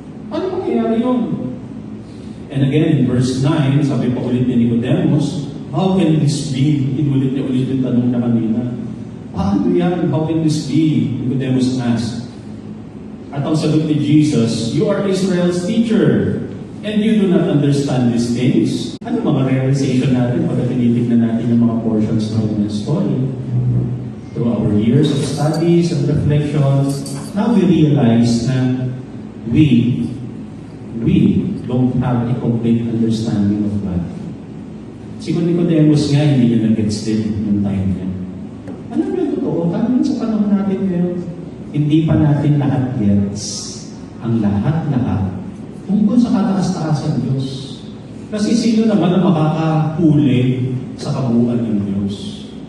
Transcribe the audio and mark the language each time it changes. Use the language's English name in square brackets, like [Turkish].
[Filipino] Ano mangyayari yun? [English] And again, in verse 9, [Filipino] sabi pa ulit ni Nicodemus, [English] how can this be? [Filipino] Inulit niya ulit yung tanong na kanina. Paano yan? [English] How can this be? Nicodemus asked. [Filipino] At ang sagot ni Jesus, [English] you are Israel's teacher, and you do not understand these things. [Filipino] Ano mga realization natin pag tinitignan natin yung mga portions ng story? [English] Through our years of studies and reflections, now we realize na we don't have a complete understanding of God. [Filipino] Si Nicodemus nga, hindi niya nag-gets din yung time niya. Ano ba yung totoo? Kami sa panahon natin ngayon, hindi pa natin lahat gets ang lahat-lahat tungkol sa kataas-taasan Diyos. Kasi sino naman ang makakahuli sa kabuuan ng Diyos?